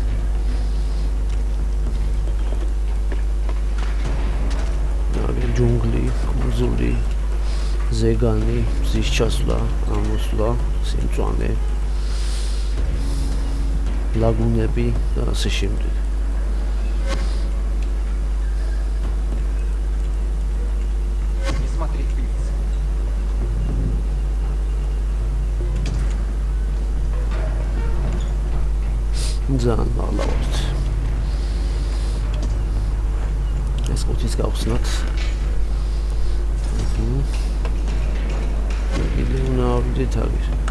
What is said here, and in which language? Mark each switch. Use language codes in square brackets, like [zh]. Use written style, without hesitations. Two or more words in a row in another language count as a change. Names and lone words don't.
[ka] არის ჯუნგლი, კუნძული, ზეგანი, მზის ჩასვლა, ამოსვლა, სიმწვანე, ლაგუნები და ასე შემდეგ. [ru] Не смотреть вниз. [ka] ძალიან მაღლა ვართ. ეს ყუთის გავხსნათ. იგი უნდა ავიდეთ აგერ.